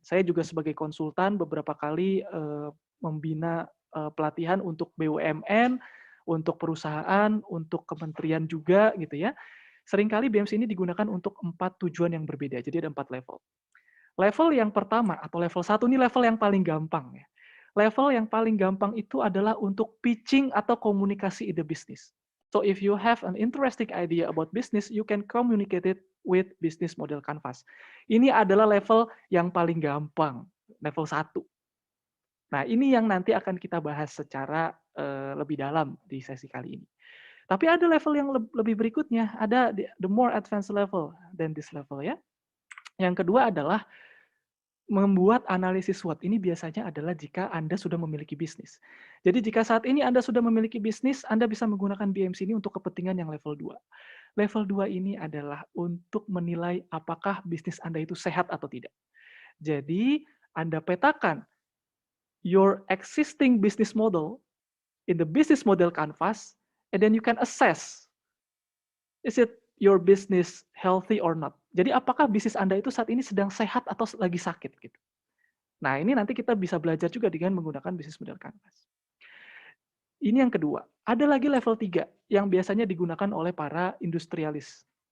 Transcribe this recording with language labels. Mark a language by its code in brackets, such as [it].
[id] Saya juga sebagai konsultan beberapa kali membina pelatihan untuk BUMN, untuk perusahaan, untuk kementerian juga gitu ya. seringkali BMC ini digunakan untuk 4 tujuan yang berbeda. Jadi ada 4 level. Level yang pertama atau level 1 ini level yang paling gampang ya. Level yang paling gampang itu adalah untuk pitching atau komunikasi ide bisnis. [en] So if you have an interesting idea about business, you can communicate it with business model canvas. [id] Ini adalah level yang paling gampang, level 1. Nah, ini yang nanti akan kita bahas secara lebih dalam di sesi kali ini. Tapi ada level yang lebih berikutnya, ada [en] the more advanced level than this level [id] ya. Yang kedua adalah membuat analisis SWOT. Ini biasanya adalah jika Anda sudah memiliki bisnis. Jadi jika saat ini Anda sudah memiliki bisnis, Anda bisa menggunakan BMC ini untuk kepentingan yang level 2. Level 2 ini adalah untuk menilai apakah bisnis Anda itu sehat atau tidak. Jadi Anda petakan [en] your existing business model in the business model canvas, and then you can assess, is it your business healthy or not? [id] Jadi apakah bisnis Anda itu saat ini sedang sehat atau lagi sakit gitu. Nah, ini nanti kita bisa belajar juga dengan menggunakan business model canvas. Ini yang kedua. Ada lagi level 3 yang biasanya digunakan oleh para industrialis.